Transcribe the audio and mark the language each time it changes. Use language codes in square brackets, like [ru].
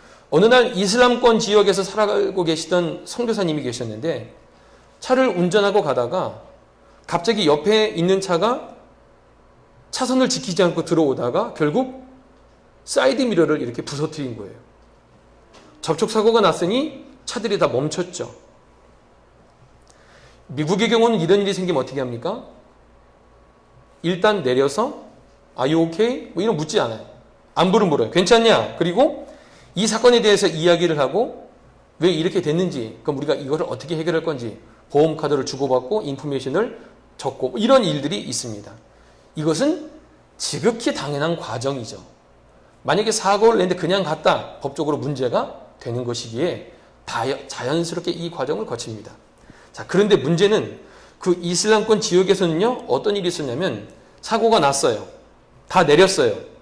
[ko] 어느 날 이슬람권 지역에서 살아가고 계시던 선교사님이 계셨는데 차를 운전하고 가다가 갑자기 옆에 있는 차가 차선을 지키지 않고 들어오다가 결국 사이드 미러를 이렇게 부서뜨린 거예요. 접촉사고가 났으니 차들이 다 멈췄죠. 미국의 경우는 이런 일이 생기면 어떻게 합니까? 일단 내려서 [en] Are you okay? [ko] 뭐 이런 묻지 않아요. 안부를 물어요. 괜찮냐? 그리고 이 사건에 대해서 이야기를 하고 왜 이렇게 됐는지, 그럼 우리가 이거를 어떻게 해결할 건지 보험카드를 주고받고 인포메이션을 적고 뭐 이런 일들이 있습니다. 이것은 지극히 당연한 과정이죠. 만약에 사고를 냈는데 그냥 갔다 법적으로 문제가 되는 것이기에 자연스럽게 이 과정을 거칩니다. 자, 그런데 문제는 그 이슬람권 지역에서는요, 어떤 일이 있었냐면 사고가 났어요. 다 내렸어요.